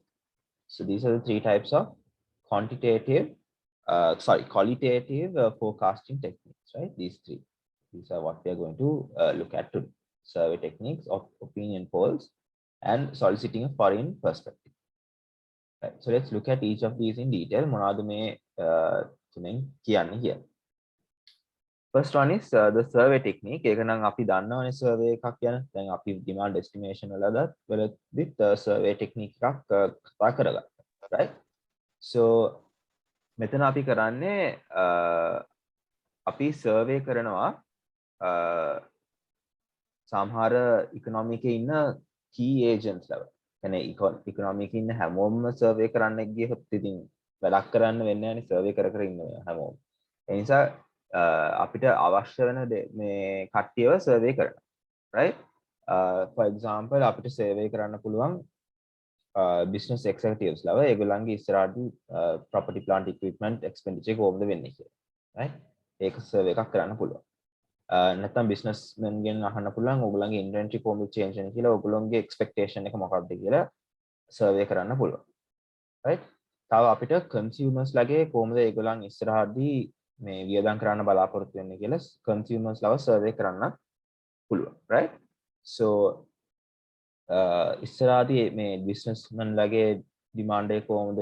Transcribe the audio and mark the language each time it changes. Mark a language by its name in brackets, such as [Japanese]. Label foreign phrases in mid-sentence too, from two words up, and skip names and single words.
[English] So these are the three types of qualitative forecasting techniques, right? These three. These are what we are going to look at today. Survey techniques, of opinion polls, and soliciting a foreign perspective. Right. So let's look at each of these in detail. [Sinhala] මොනවද මේ තුනෙන් කියන්නේ කියලා. [English] First one is the survey technique. [Sinhala] ඒක නම් අපි දන්නවනේ survey එකක් ගැන. දැන් අපි [English] demand estimation [Sinhala] වලදීත් [English] survey technique [Sinhala] එකක් කතා කරගත්තා. right? So මෙතන අපි කරන්නේ අපි survey කරනවා සමහර economy එකේ ඉන්න [English] key agents [Sinhala] ලව. කියන්නේ economy එකේ ඉන්න හැමෝම survey කරන්න ගියොත් ඉතින් වැඩක් කරන්න වෙන්නේ නැහැ නේ survey කර කර ඉන්න හැමෝම. ඒ නිසා අපිට අවශ්‍ය වෙන මේ කට්ටියව survey කරනවා. [English] right? For example [Sinhala] අපිට survey කරන්න පුළුවන් [English] business executives [Sinhala] ලව ඒගොල්ලන්ගේ ඉස්සරහදී [English] property plant equipment expenditure [Sinhala] කොහොමද වෙන්නේ කියලා. right? ඒක survey එකක් කරන්න පුළුවන්. නැත්නම් businessmen ගෙන් අහන්න පුළුවන් ඔයගොල්ලන්ගේ inventory කොහොමද change වෙන්නේ කියලා, ඔයගොල්ලන්ගේ expectation එක මොකක්ද කියලා survey කරන්න පුළුවන්. right? තව අපිට කන්සියුමර්ස් ලගේ කොහොමද ඒගොල්ලන් ඉස්සරහදී මේ වියදම් කරන්න බලාපොරොත්තු වෙන්නේ කියලා කන්සියුමර්ස් ලව සර්වේ කරන්න පුළුවන් [English] right so [Sinhala] ඉස්සරහදී මේ බිස්නස්මන් ලගේ ඩිමාන්ඩ් එක කොහොමද